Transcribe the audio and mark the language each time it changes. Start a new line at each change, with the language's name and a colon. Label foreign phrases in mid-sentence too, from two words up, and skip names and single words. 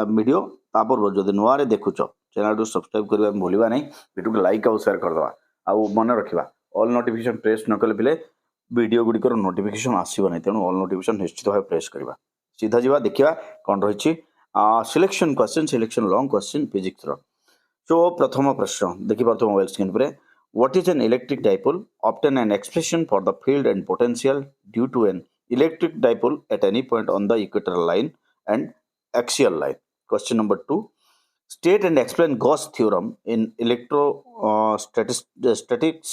Odia: ଭିଡ଼ିଓ ତା ପୂର୍ବରୁ ଯଦି ନୂଆରେ ଦେଖୁଛ ଚ୍ୟାନେଲକୁ ସବସ୍କ୍ରାଇବ୍ କରିବା ଭୁଲିବା ନାହିଁ ଭିଡ଼ିଓକୁ ଲାଇକ୍ ଆଉ ସେୟାର କରିଦେବା ଆଉ ମନେ ରଖିବା
English: all notification press
Odia: ନ କଲେ ପିଲେ ଭିଡ଼ିଓ ଗୁଡ଼ିକର ନୋଟିଫିକେସନ୍ ଆସିବ ନାହିଁ ତେଣୁ
English: all notification
Odia: ନିଶ୍ଚିତ ଭାବେ ପ୍ରେସ୍ କରିବା ସିଧା ଯିବା ଦେଖିବା କ'ଣ ରହିଛି
English: selection question selection long question
Odia: ଫିଜିକ୍ସର ସୋ ପ୍ରଥମ ପ୍ରଶ୍ନ ଦେଖିପାରୁଥିବ
English: mobile screen
Odia: ଉପରେ
English: what is an electric dipole? Obtain an expression for the field and potential due to an electric dipole at any point on the equatorial line and axial line. Question number 2. State and explain Gauss theorem in electrostatics.